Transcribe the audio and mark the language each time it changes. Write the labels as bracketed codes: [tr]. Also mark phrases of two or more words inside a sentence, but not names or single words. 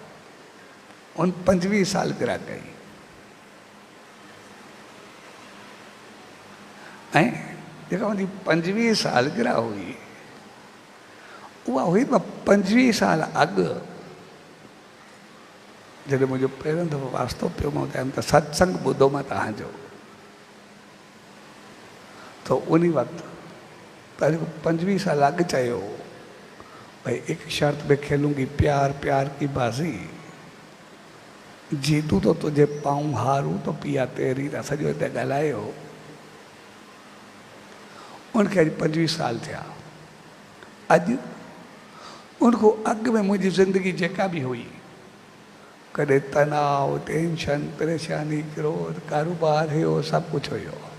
[sd] उन 25 सालगिरह कई ऐं जेका मुंहिंजी 25 सालगिरह हुई उहा हुई 25 साल अॻु जॾहिं मुंहिंजो पहिरियों दफ़ो वास्तो पियो मां ॿुधायमि त सत्संग ॿुधो मां तव्हांजो, तो उन वक़्तु पहिरियों 25 साल अॻु चयो [hi] भाई एक शर्त में खेलूंगी, प्यार प्यार की बाजी, जीतू तो तुझे पाऊं, हारू तो पिया तेरी। [sd] सॼो हिते ॻाल्हायो। उनखे अॼु 25 साल थिया। अॼु उनखां अॻु में मुंहिंजी ज़िंदगी जेका बि हुई, कॾहिं तनाव, टेंशन, परेशानी, क्रोध, कारोबार हुयो, सभु कुझु हुयो।